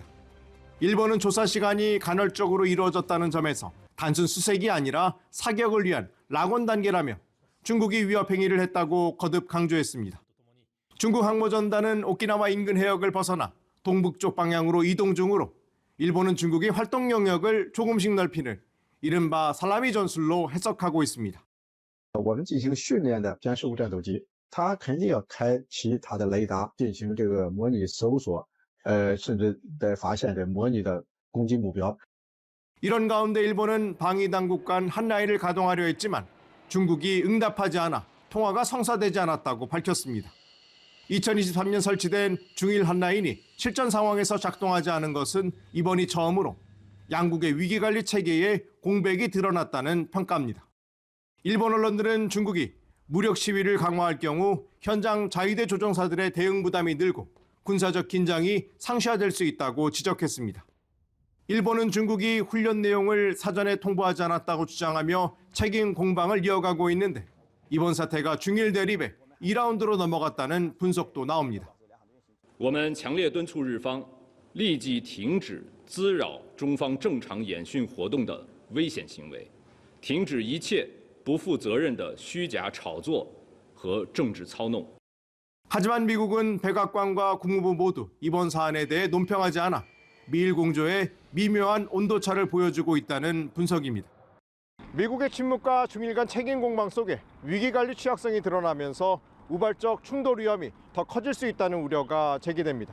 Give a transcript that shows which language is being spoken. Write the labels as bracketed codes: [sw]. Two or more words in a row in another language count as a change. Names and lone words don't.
[ko] 일본은 조사 시간이 간헐적으로 이루어졌다는 점에서 단순 수색이 아니라 사격을 위한 락원 단계라며 중국이 위협 행위를 했다고 거듭 강조했습니다. 중국 항모전단은 오키나와 인근 해역을 벗어나 동북쪽 방향으로 이동 중으로 일본은 중국의 활동 영역을 조금씩 넓히는 이른바 살라미 전술로 해석하고 있습니다. [zh] 我们进行训练的歼15战斗机，它肯定要开启它的雷达进行这个模拟搜索，甚至在发现这模拟的攻击目标。 [ko] 이런 가운데 일본은 방위 당국 간 한라인을 가동하려 했지만 중국이 응답하지 않아 통화가 성사되지 않았다고 밝혔습니다. 2023년 설치된 중일 한라인이 실전 상황에서 작동하지 않은 것은 이번이 처음으로 양국의 위기관리 체계에 공백이 드러났다는 평가입니다. 일본 언론들은 중국이 무력 시위를 강화할 경우 현장 자위대 조종사들의 대응 부담이 늘고 군사적 긴장이 상시화될 수 있다고 지적했습니다. 일본은 중국이 훈련 내용을 사전에 통보하지 않았다고 주장하며 책임 공방을 이어가고 있는데 이번 사태가 중일 대립의 2라운드로 넘어갔다는 분석도 나옵니다. [zh] 我们强烈敦促日方立即停止滋扰中方正常演训活动的危险行为，停止一切不负责任的虚假炒作和政治操弄。 [ko] 하지만 미국은 백악관과 국무부 모두 이번 사안에 대해 논평하지 않아 미일 공조의 미묘한 온도차를 보여주고 있다는 분석입니다. 미국의 침묵과 중일 간 책임 공방 속에 위기관리 취약성이 드러나면서 우발적 충돌 위험이 더 커질 수 있다는 우려가 제기됩니다.